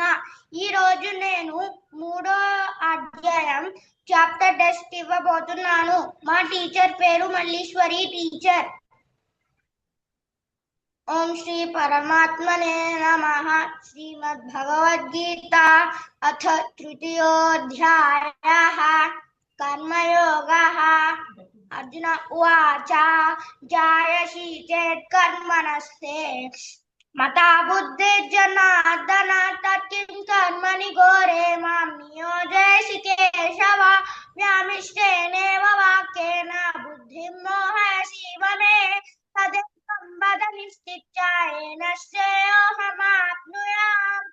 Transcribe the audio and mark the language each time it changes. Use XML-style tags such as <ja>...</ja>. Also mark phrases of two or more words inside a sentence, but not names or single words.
<te>ఈ రోజు నేను 3వ అధ్యాయం</te> <en>chapter test</en> <te>ఇవ్వబోతున్నాను. మా టీచర్ పేరు మల్లీశ్వరి టీచర్.</te> <sa>ఓం శ్రీ పరమాత్మనే నమః. శ్రీమద్భగవద్గీత అథ తృతీయోऽధ్యాయः కర్మయోగः. अर्जुन उवाच जायसि चेत् कर्मणस्ते मता बुद्धिर्जनार्दन तत्किं कर्मणि घोरे मां नियोजयसि केशव व्यामिश्रेणेव वाक्येन बुद्धिं मोहयसि मे तदेकं वद निश्चित्य येन श्रेयोऽहमाप्नुयाम्.</sa>